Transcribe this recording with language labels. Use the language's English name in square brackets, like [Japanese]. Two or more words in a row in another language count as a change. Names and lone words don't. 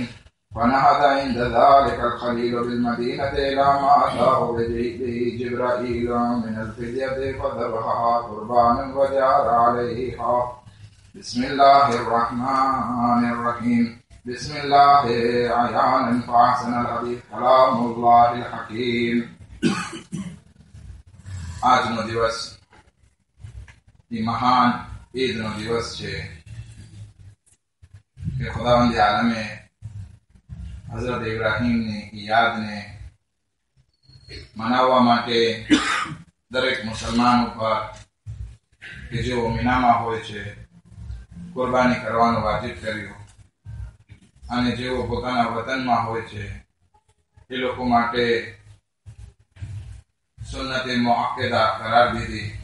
[Arabic] فنهض عند ذلك الخليل بالمدينة إلى ما أتاه به جبرائيل من الفدية فذبحها قربانا وجار عليها. بسم الله الرحمن الرحيم. بسم الله عيانا فأحسن الحديث كلام الله الحكيم. [Gujarati] આજનો દિવસ એ મહાન ઈદનો દિવસ છે કે ખુદાવંદ આલમે હઝરત ઇબ્રાહીમની યાદને મનાવવા માટે દરેક મુસલમાન ઉપર કે જેઓ મીનામાં હોય છે કુરબાની કરવાનું વાજિબ કર્યું અને જેઓ પોતાના વતનમાં હોય છે એ લોકો માટે સુન્નતે મુઅક્કદા કરાર દીધી.